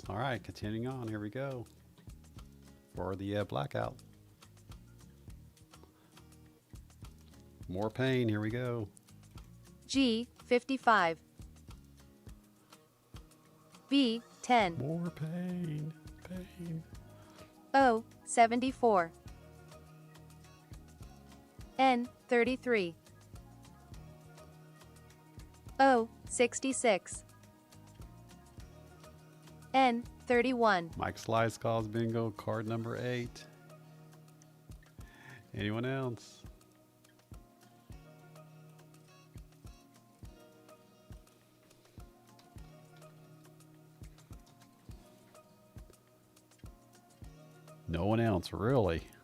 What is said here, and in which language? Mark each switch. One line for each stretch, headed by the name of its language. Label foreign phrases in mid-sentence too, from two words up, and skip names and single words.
English: All right, continuing on. Here we go for the blackout. More pain. Here we go. G 55. B 10. More pain. Pain. O 74. N 33. O 66. N 31. Mike Slice calls bingo. Card number 8. Anyone else? No one else, really.